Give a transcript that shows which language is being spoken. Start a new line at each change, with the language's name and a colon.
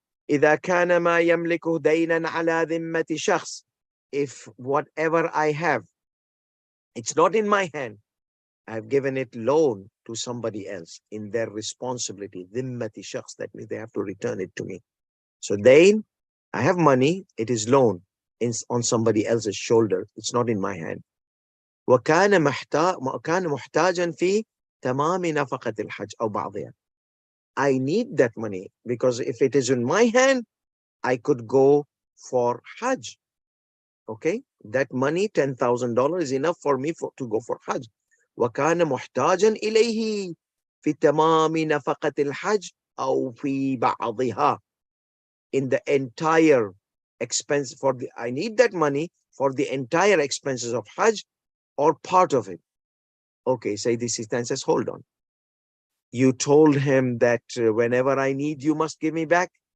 Arabic: إذا كان ما يملكه دينا على ذمة شخص.
English: If whatever I have, it's not in my hand. I've given it loan to somebody else in their responsibility. Dhimmati shakhs, that means they have to return it to me. So then I have money, it is loan on somebody else's shoulder. It's not in my hand.
Arabic: وكان محتاجا في تمام نفقة الحج أو بعضها.
English: I need that money because if it is in my hand, I could go for Hajj. Okay, that money, $10,000, is enough for me to go for Hajj.
Arabic: وكان محتاجا إليه في تمام نفقة الحج أو في بعضها.
English: In the entire expense I need that money for the entire expenses of Hajj or part of it. Okay, say this Sistani says, hold on. You told him that whenever I need, you must give me back?